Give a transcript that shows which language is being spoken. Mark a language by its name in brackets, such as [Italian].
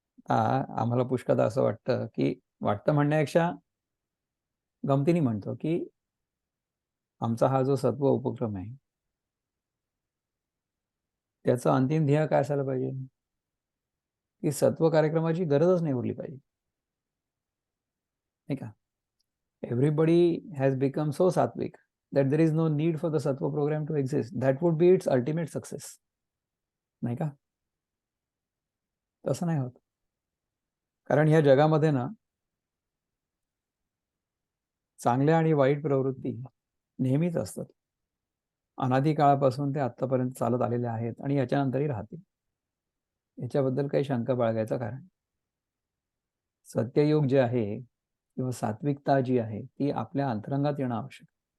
[Marathi] आम्हाला पुष्कळदा असं वाटतं की, वाटतं म्हणण्यापेक्षा गमतीने म्हणतो की आमचा हा जो सत्व उपक्रम आहे त्याचं अंतिम ध्येय काय असायला पाहिजे? की सत्व कार्यक्रमाची गरजच नाही उरली पाहिजे, नाही का? [English] Everybody has become so sattvic that there is no need for the sattva program to exist. That would be its ultimate success, [Marathi] नाही का? तसं नाही होत. कारण ह्या जगामध्ये ना चांगल्या आणि वाईट प्रवृत्ती नेहमीच असतात. अनादी काळापासून ते आतापर्यंत चालत आलेले आहेत आणि याच्यानंतरही राहतील. याच्याबद्दल काही शंका बाळगायचं कारण, सत्ययुग जे आहे किंवा सात्विकता जी आहे ती आपल्या अंतरंगात येणं आवश्यक.